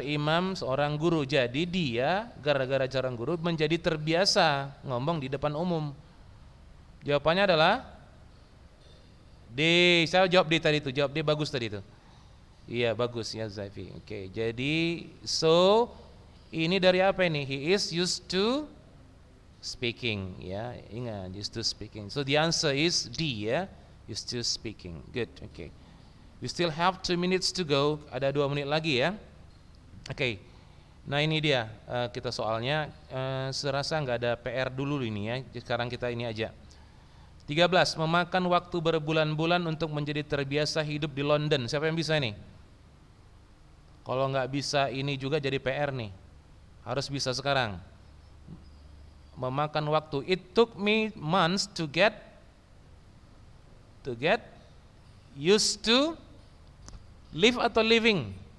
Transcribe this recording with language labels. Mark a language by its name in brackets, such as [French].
[Indonesian] Imam seorang guru, jadi dia gara-gara seorang guru menjadi terbiasa ngomong di depan umum. Jawabannya adalah D. Saya jawab D tadi itu, jawab D bagus tadi itu. Iya bagus ya Zaifi. Oke, jadi ini dari apa ini? [English] He is used to speaking [Indonesian] ya. Ingat, [English] used to speaking. So the answer is D ya, used to speaking. Good. Oke. We still have 2 minutes to go. [Indonesian] Ada 2 menit lagi ya. Oke. Nah ini dia kita soalnya serasa nggak ada PR dulu ini ya. Sekarang kita ini aja. 13. Memakan waktu berbulan-bulan untuk menjadi terbiasa hidup di London. Siapa yang bisa ini? Kalau nggak bisa ini juga jadi PR nih. Harus bisa sekarang. Memakan waktu. [English] It took me months to get used to live [Indonesian] atau [English] living?